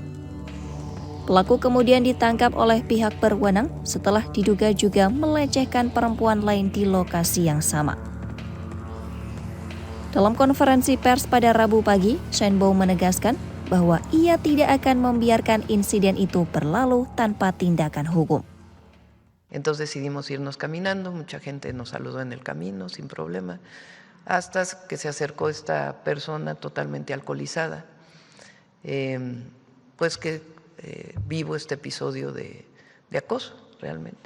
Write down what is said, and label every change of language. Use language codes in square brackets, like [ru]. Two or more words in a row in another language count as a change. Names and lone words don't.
[id] Pelaku kemudian ditangkap oleh pihak berwenang setelah diduga juga melecehkan perempuan lain di lokasi yang sama. Dalam konferensi pers pada Rabu pagi, Sheinbaum menegaskan bahwa ia tidak akan membiarkan insiden itu berlalu tanpa tindakan hukum. [es] Entonces decidimos irnos caminando, mucha gente nos saludó en el camino sin problema, hasta que se acercó esta persona totalmente alcoholizada, pues que vivo este episodio de acoso realmente.